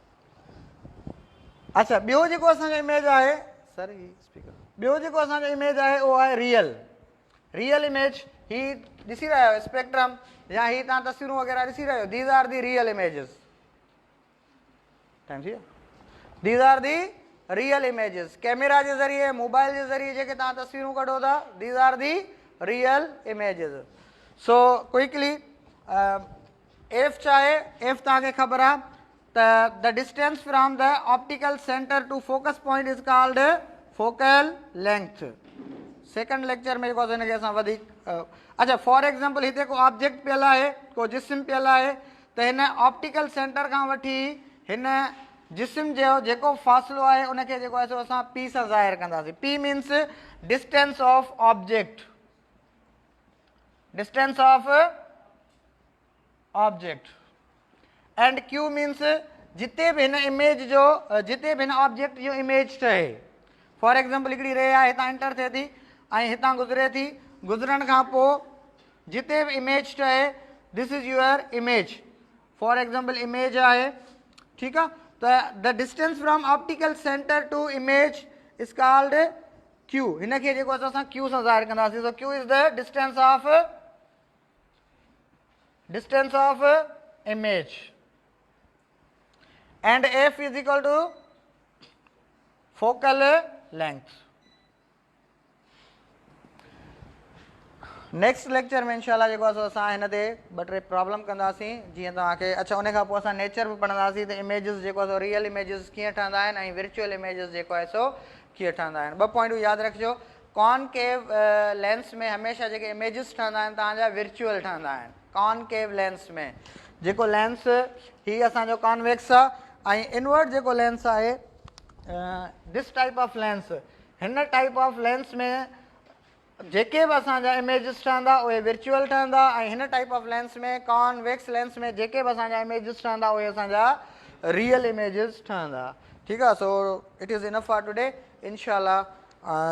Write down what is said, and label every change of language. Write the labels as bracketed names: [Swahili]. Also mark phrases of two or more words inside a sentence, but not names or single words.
[Sindhi] अच्छा ॿियो जेको असांजो इमेज आहे सर ही स्पीकर ॿियो जेको असांजो इमेज आहे उहो आहे [English] real image [Sindhi] ही ॾिसी रहिया आहियो स्पेक्ट्रम या ही तव्हां तस्वीरूं वग़ैरह ॾिसी रहियो दीज़ [English] are the real images [Sindhi] टाइम थी वियो [English] these are the real images [Sindhi] कैमरा जे ज़रिए मोबाइल जे ज़रिए जेके तव्हां तस्वीरूं कढो था [English] these are the real images so quickly f [Sindhi] छा आहे [English] एफ [Sindhi] तव्हांखे ख़बर आहे [English] the distance from the optical center to focus point is called focal length second lecture [Sindhi] में जेको हिनखे असां वधीक अच्छा [English] for example [Sindhi] हिते को ऑब्जेक्ट पियल आहे को जिस्म पियल आहे त हिन [English] optical center [Sindhi] खां वठी हिन जिस्म जो जेको फ़ासिलो आहे उनखे जेको आहे सो असां पी सां ज़ाहिर कंदासीं [English] p means distance of object and q means [Sindhi] जिते बि हिन इमेज जो जिते बि हिन ऑब्जेक्ट जो इमेज ठहे फॉर एग्ज़ाम्पल हिकिड़ी रे आहे हितां एंटर थिए थी ऐं हितां गुज़रे थी गुज़रण खां पोइ जिते बि इमेज ठहे [English] this is your image for example [Sindhi] इमेज आहे ठीकु आहे त [English] the distance from optical center to image is called q [Sindhi] हिनखे जेको असां क्यू सां ज़ाहिर कंदासीं [English] so q is the distance of image and f is equal to focal length next lecture [Sindhi] में इंशाल्लाह जेको आहे असां हिन ते ॿ टे प्रॉब्लम कंदासीं जीअं तव्हांखे अच्छा उन खां पोइ असां नेचर बि पढ़ंदासीं त इमेजिस जेको आहे [English] real images [Sindhi] कीअं ठहंदा आहिनि ऐं [English] virtual images [Sindhi] जेको आहे सो कीअं ठहंदा आहिनि ॿ पॉइंटूं यादि रखिजो [English] concave lens [Sindhi] में हमेशह जेके इमेजिस ठहंदा आहिनि तव्हांजा विर्चुअल ठहंदा आहिनि [English] concave lens [Sindhi] में जेको लेंस हीअ असांजो कॉनवेक्स आहे ऐं इनवर्ट जेको लेंस आहे [English] this type of lens [Sindhi] हिन [English] type of lens [Sindhi] में जेके बि असांजा इमेजिस ठहंदा उहे विर्चुअल ठहंदा ऐं हिन [English] type of lens [Sindhi] में [English] convex lens [Sindhi] में जेके बि असांजा इमेजिस ठहंदा उहे असांजा [English] real images [Sindhi] ठहंदा ठीकु आहे [English] so it is enough for today [Sindhi] इंशाल्लाह